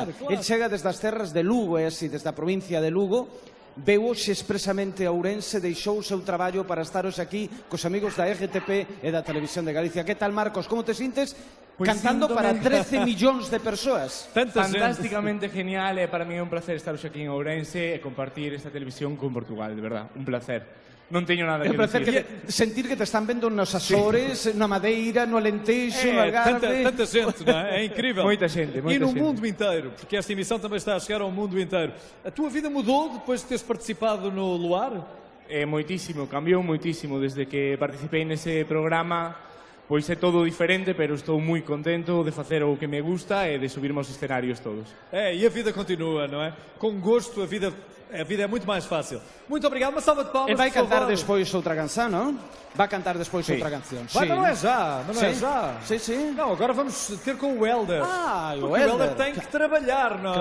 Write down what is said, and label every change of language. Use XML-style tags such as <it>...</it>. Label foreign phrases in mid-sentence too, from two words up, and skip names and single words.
<gl>El chega desde as terras de Lugo, é así, desde a provincia de Lugo, veu hoxe expresamente a Ourense, deixou o seu traballo para estar hoxe aquí cos amigos da RTP e da Televisión de Galicia. Que tal, Marcos? Como te sintes cantando para 13 millóns de persoas? Fantásticamente genial,</gl> <es>para mí</es> <gl>é un placer estar hoxe aquí en Ourense e compartir esta televisión con Portugal, de verdad, un placer. non teño nada</gl> <pt>É que</pt> <gl>un placer dicir.</gl> <pt>sentir que te están vendo nos Açores, na Madeira, no Alentejo, no Algarve. Tanta gente, não é? É incrível.</pt> <gl>Moita xente, moita</gl> <pt>E no</pt> <gl>xente.</gl> <pt>mundo inteiro, porque esta emissão também está a chegar ao mundo inteiro. A tua vida mudou depois de teres participado no Luar?</pt> <gl>Moitísimo, cambiou moitísimo desde que participei nese programa. Pois é todo diferente, pero estou moi contento de facer o que me gusta e de subirmos aos escenarios todos.</gl> <pt>E a vida continua, não é? Com gosto, a vida é muito mais fácil. Muito obrigado, uma salva de palmas. E vai por cantar favor. despois outra canção, não? Vai cantar despois</pt> <gl>Sí.</gl> <pt>outra canção. Vai, mas não é já, não é Sim. já. Sim, sim. Não, agora vamos ter com o Helder. O Porque o Helder. Helder tem que trabalhar, não</pt>